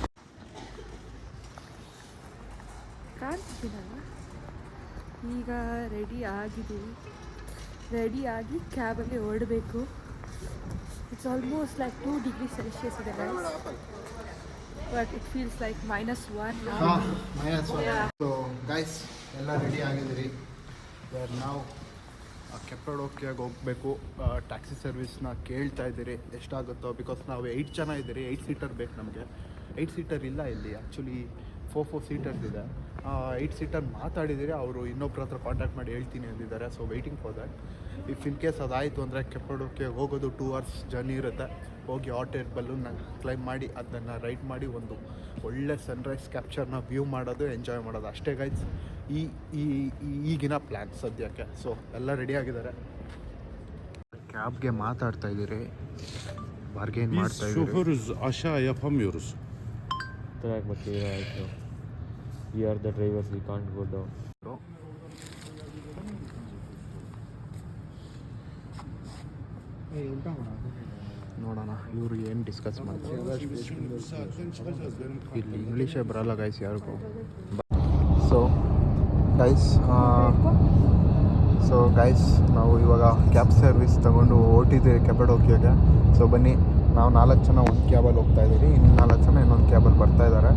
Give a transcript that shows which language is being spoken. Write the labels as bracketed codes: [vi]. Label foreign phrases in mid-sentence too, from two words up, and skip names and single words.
[kn] ಕಾಣ್ತಿದ್ದೀನಲ್ಲ, ಈಗ ರೆಡಿಯಾಗಿ ಕ್ಯಾಬಲ್ಲಿ ಹೊರಡಬೇಕು. [en] it's almost like 2 degrees Celsius ಇದೆ guys, but it feels like -1 now. so guys, [kn] ಎಲ್ಲ ರೆಡಿ ಆಗಿದ್ದೀರಿ. ನಾವು ಕೆಪಡೋಕಿಯಾಗಿ ಹೋಗಬೇಕು. [en] taxi service [kn] ಕೇಳ್ತಾ ಇದ್ದೀರಿ ಎಷ್ಟಾಗುತ್ತೋ. ಬಿಕಾಸ್ ನಾವು 8 ಜನ ಇದ್ದೀರಿ. 8 ಸೀಟರ್ ಬೇಕು ನಮಗೆ. 8 ಸೀಟರ್ ಇಲ್ಲ ಇಲ್ಲಿ, ಆ್ಯಕ್ಚುಲಿ 4 ಸೀಟರ್ಸ್ ಇದೆ. 8 ಸೀಟರ್ ಮಾತಾಡಿದ್ದೀರಿ. ಅವರು ಇನ್ನೊಬ್ಬರ ಹತ್ರ ಕಾಂಟ್ಯಾಕ್ಟ್ ಮಾಡಿ ಹೇಳ್ತೀನಿ ಅಂದಿದ್ದಾರೆ. [en] so waiting for that. if in case [kn] ಅದಾಯಿತು ಅಂದರೆ ಕೆಪಡೋಕಿಯಾಗಿ ಹೋಗೋದು [en] 2 hours journey ಇರುತ್ತೆ. [kn] ಹೋಗಿ [en] hot air balloon [kn] ಕ್ಲೈಂಬ್ ಮಾಡಿ ಅದನ್ನು ರೈಡ್ ಮಾಡಿ ಒಂದು ಒಳ್ಳೆ [en] sunrise capture [kn] ವ್ಯೂ ಮಾಡೋದು, ಎಂಜಾಯ್ ಮಾಡೋದು ಅಷ್ಟೇ ಗೈಸ್ ಈಗಿನ ಪ್ಲ್ಯಾನ್ ಸದ್ಯಕ್ಕೆ. ಸೊ ಎಲ್ಲ ರೆಡಿ ಆಗಿದ್ದಾರೆ. ಕ್ಯಾಬ್ಗೆ ಮಾತಾಡ್ತಾ ಇದ್ದೀರಿ, ಬಾರ್ಗೇನ್ ಮಾಡ್ತಾ ಇದ್ದೀರಿ. [tr] Şoförüz, aşağı yapamıyoruz. [en] Track but we are the drivers, we can't go down. [kn] ನೋಡೋಣ ಇವರು ಏನು ಡಿಸ್ಕಸ್ ಮಾಡ್ತಾರೆ. [tr] Zaten çıkacağız benim [kn] ಇಲ್ಲಿ ಇಂಗ್ಲೀಷೇ ಬರಲ್ಲ ಗೈಸ್ ಯಾರಿಗೂ. [en] so guys [kn] ನಾವು ಇವಾಗ [en] cab service [kn] ತೊಗೊಂಡು ಹೊರಟಿದ್ದೀವಿ ಕೆಪಡೋಕಿಯಾಗೆ. ಸೊ ಬನ್ನಿ, ನಾವು 4 ಜನ ಒಂದು ಕ್ಯಾಬಲ್ಲಿ ಹೋಗ್ತಾ ಇದ್ದೀವಿ, ಇನ್ನು 4 ಜನ ಇನ್ನೊಂದು ಕ್ಯಾಬಲ್ಲಿ ಬರ್ತಾ ಇದ್ದಾರೆ.